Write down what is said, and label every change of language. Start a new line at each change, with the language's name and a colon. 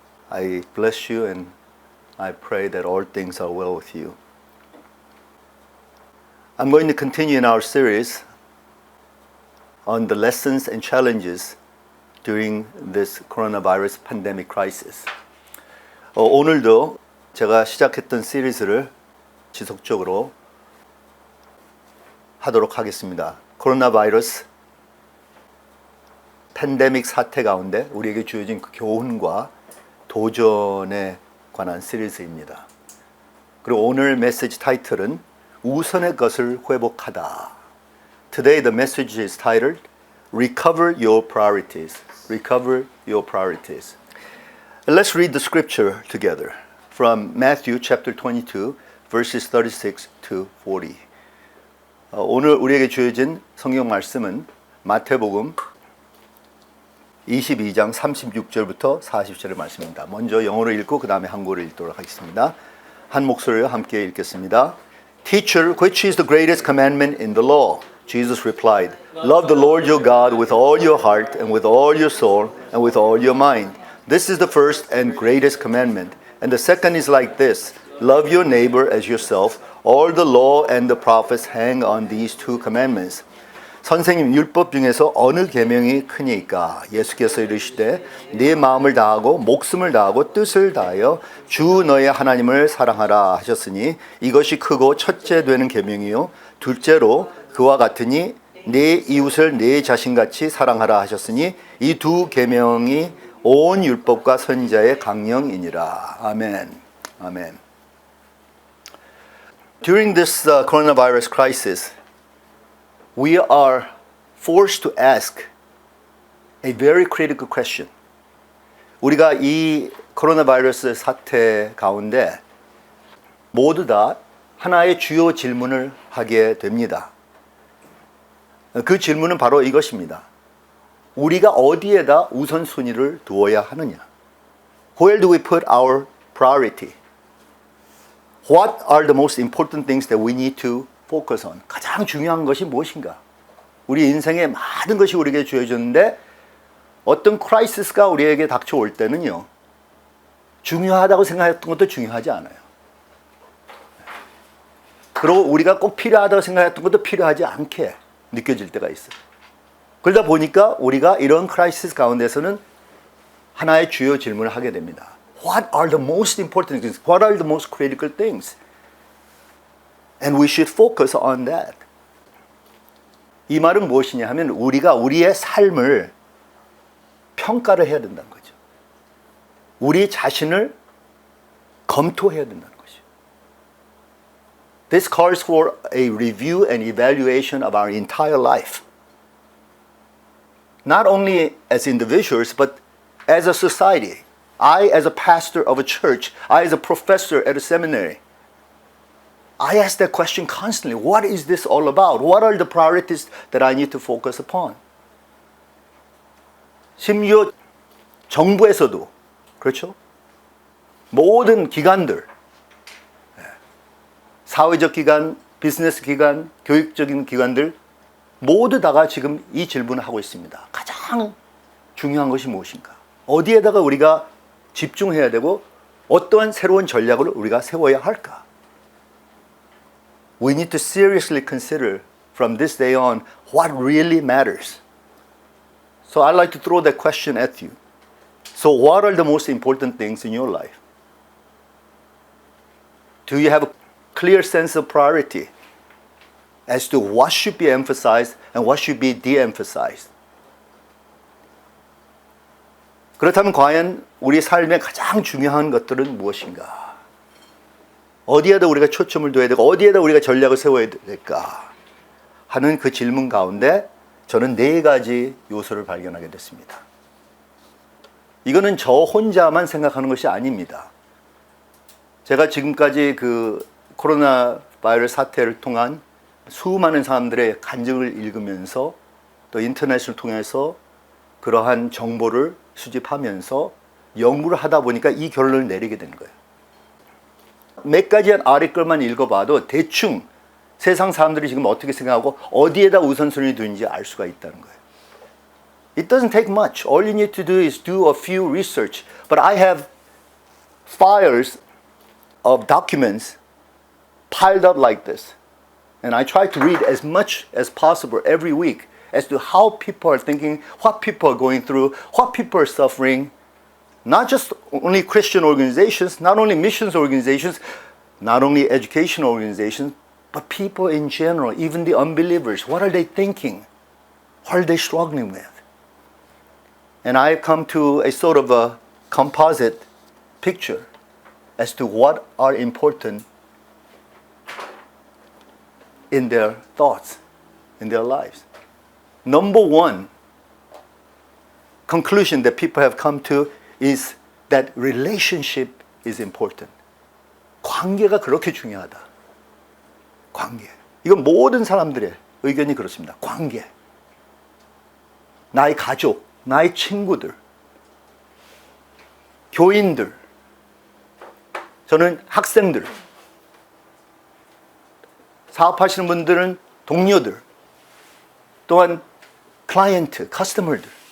English: I bless you and I pray that all things are well with you. I'm going to continue in our series on the lessons and challenges during this coronavirus pandemic crisis.
Korean: 오늘도 제가 시작했던 시리즈를 지속적으로 하도록 하겠습니다. 코로나 바이러스 팬데믹 사태 가운데 우리에게 주어진 그 교훈과 도전에 관한 시리즈입니다. 그리고 오늘 메시지 타이틀은 우선의 것을 회복하다.
English: Today the message is titled Recover Your Priorities. Recover Your Priorities. Let's read the scripture together from Matthew chapter 22 verses 36 to 40.
Korean: 오늘 우리에게 주어진 성경 말씀은 마태복음 22장 36절부터 40절의 말씀입니다. 먼저 영어로 읽고 그 다음에 한국어로 읽도록 하겠습니다. 한 목소리로 함께 읽겠습니다.
English: Teacher, which is the greatest commandment in the law? Jesus replied, Love the Lord your God with all your heart and with all your soul and with all your mind. This is the first and greatest commandment. And the second is like this, love your neighbor as yourself. All the law and the prophets hang on these two commandments.
Korean: 선생님, 율법 중에서 어느 계명이 크니까? 예수께서 이르시되 네 마음을 다하고 목숨을 다하고 뜻을 다하여 주 너의 하나님을 사랑하라 하셨으니 이것이 크고 첫째 되는 계명이요 둘째로 그와 같으니 네 이웃을 네 자신같이 사랑하라 하셨으니 이 두 계명이 온 율법과 선지자의 강령이니라. 아멘. 아멘.
English: During this coronavirus crisis, we are forced to ask a very critical question.
Korean: 우리가 이 코로나 바이러스 사태 가운데 모두 다 하나의 주요 질문을 하게 됩니다. 그 질문은 바로 이것입니다. 우리가 어디에다 우선순위를 두어야 하느냐?
English: Where do we put our priority? What are the most important things that we need to focus on?
Korean: 가장 중요한 것이 무엇인가? 우리 인생에 많은 것이 우리에게 주어졌는데 어떤 크라이시스가 우리에게 닥쳐올 때는요, 중요하다고 생각했던 것도 중요하지 않아요. 그리고 우리가 꼭 필요하다고 생각했던 것도 필요하지 않게 느껴질 때가 있어요. 그러다 보니까 우리가 이런 크라이시스 가운데서는 하나의 주요 질문을 하게 됩니다.
English: What are the most important things? What are the most critical things? And we should focus on that.
Korean: 이 말은 무엇이냐 하면 우리가 우리의 삶을 평가를 해야 된다는 거죠. 우리 자신을 검토해야 된다는 거죠.
English: This calls for a review and evaluation of our entire life. Not only as individuals, but as a society. I, as a pastor of a church, I, as a professor at a seminary, I ask that question constantly. What is this all about? What are the priorities that I need to focus upon?
Korean: 심지어 정부에서도 그렇죠? 모든 기관들, 사회적 기관, 비즈니스 기관, 교육적인 기관들 모두 다가 지금 이 질문을 하고 있습니다. 가장 중요한 것이 무엇인가? 어디에다가 우리가 집중해야 되고 어떠한 새로운 전략을 우리가 세워야 할까?
English: We need to seriously consider from this day on what really matters. So I'd like to throw that question at you. So what are the most important things in your life? Do you have a clear sense of priority as to what should be emphasized and what should be de-emphasized?
Korean: 그렇다면 과연 우리 삶의 가장 중요한 것들은 무엇인가? 어디에다 우리가 초점을 둬야 되고 어디에다 우리가 전략을 세워야 될까 하는 그 질문 가운데 저는 4가지 요소를 발견하게 됐습니다. 이거는 저 혼자만 생각하는 것이 아닙니다. 제가 지금까지 그 코로나 바이러스 사태를 통한 수많은 사람들의 간증을 읽으면서 또 인터넷을 통해서 그러한 정보를 수집하면서 연구를 하다 보니까 이 결론을 내리게 된 거예요. 몇 가지 아티클만 읽어봐도 대충 세상 사람들이 지금 어떻게 생각하고 어디에다 우선순위를 두는지 알 수가 있다는 거예요.
English: It doesn't take much. All you need to do is do a few research. But I have files of documents piled up like this. And I try to read as much as possible every week as to how people are thinking, what people are going through, what people are suffering. Not just only Christian organizations, not only missions organizations, not only educational organizations, but people in general, even the unbelievers. What are they thinking? What are they struggling with? And I come to a sort of a composite picture as to what are important in their thoughts, in their lives. Number one conclusion that people have come to is that relationship is important.
Korean: 관계가 그렇게 중요하다. 관계. 이건 모든 사람들의 의견이 그렇습니다. 관계. 나의 가족, 나의 친구들, 교인들, 저는 학생들, 사업하시는 분들은 동료들, 또한 클라이언트, 커스터머들,